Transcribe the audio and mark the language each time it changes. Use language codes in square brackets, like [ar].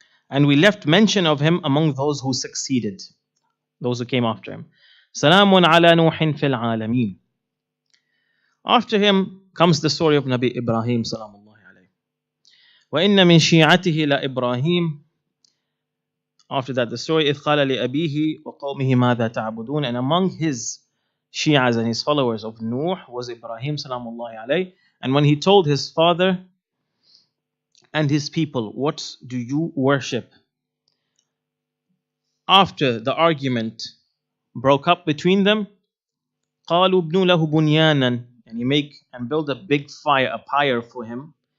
[en] And we left mention of him among those who succeeded, those who came after him. [ar] سَلَامٌ عَلَى نُوحٍ فِي الْعَالَمِينَ. [en] After him comes the story of Nabi Ibrahim salamullahi alayhi. [ar] وَإِنَّ مِنْ شِيعَتِهِ لَإِبْرَاهِيمَ. [en] After that, the story [ar] إِذْ قَالَ لِأَبِيهِ وَقَوْمِهِ مَاذَا تَعْبُدُونَ. [en] And among his Shi'as and his followers of Nuh was Ibrahim salamullahi alayhi. And when he told his father and his people, what do you worship? After the argument broke up between them, [ar] قالوا ابنوا له بنيانا, [en] and you make and build a big fire, a pyre for him.